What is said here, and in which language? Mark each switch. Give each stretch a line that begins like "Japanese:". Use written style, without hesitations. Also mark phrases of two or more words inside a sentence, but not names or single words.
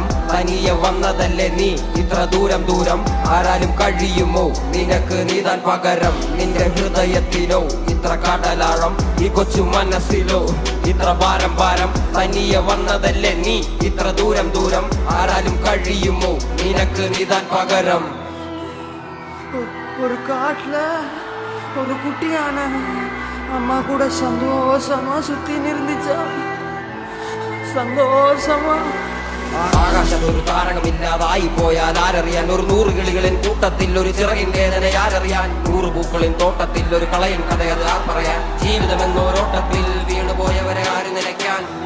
Malayalam: തനിയെ വന്നതല്ലേ നീ ഇത്ര ദൂരം ദൂരം, ആരാലും കഴിയുമോ നിനക്ക് നീതാൻ പകരം. നിന്റെ ഹൃദയത്തിലോ ഇത്ര കടലാഴം, ഈ കൊച്ചു മനസ്സിലോ ഇത്ര ഭാരം ഭാരം. തനിയെ വന്നതല്ലേ നീ ഇത്ര ദൂരം ദൂരം, ആരാലും കഴിയുമോ നിനക്ക് നീതാൻ പകരം.
Tamil: ஒரு காட்டுல ஒரு குட்டியான அம்மா கூட சந்தோஷமா சுத்தி இருந்துச்சா,
Malayalam: സന്തോഷമാ. ആകാശത്തൊരു താരകമില്ലാതായി പോയാൽ ആരറിയാൻ, ഒരു 100 കിളികളിൻ കൂട്ടത്തിൽ ഒരു ചിറകിൻ വേദന ആരറിയാൻ. 100 പൂക്കളിൻ തോട്ടത്തിൽ ഒരു കളയൻ കഥയത് ആർ പറയാൻ. ജീവിതം എന്നോരോട്ടത്തിൽ വീണുപോയവരെ ആര് നിലയ്ക്കാൻ.